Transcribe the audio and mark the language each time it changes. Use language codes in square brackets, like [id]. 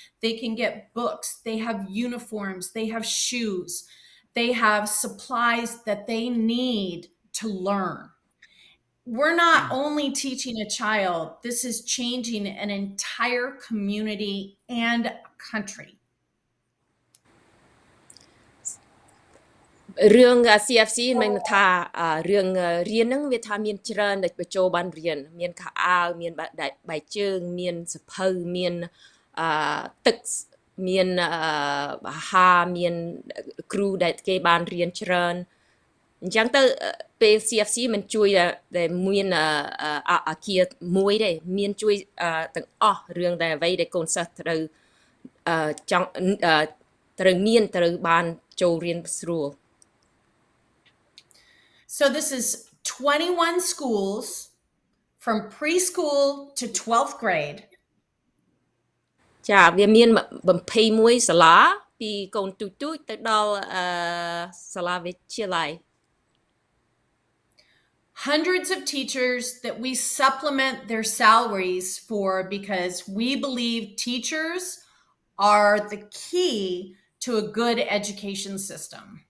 [en] They can get books, they have uniforms, they have shoes, they have supplies that they need to learn. We're not only teaching a child, this is changing an entire community and country. [km] រឿង CFC មានថារឿងរៀនហ្នឹងវាថាមានច្រើនដែលបញ្ចូលបានរៀនមានខោអាវមានបាយជើងមានសភៅមានទឹកមានអាហារមានគ្រូដែលគេបានរៀនច្រើនអញ្ចឹងទៅពេល CFC មិនជួយដែលមានអាគារមួយទេមានជួយទាំងអស់រឿងដែលអ្វីដែលកូនសិស្សត្រូវចង់ត្រូវមានត្រូវបានចូលរៀនស្រួល [en] So this is 21 schools from preschool to 12th grade. [km] ចាវាមាន21សាលាពីកូនទូចៗទៅដល់សាលាវិទ្យាល័យ [en] Hundreds of teachers that we supplement their salaries for because we believe teachers are the key to a good education system.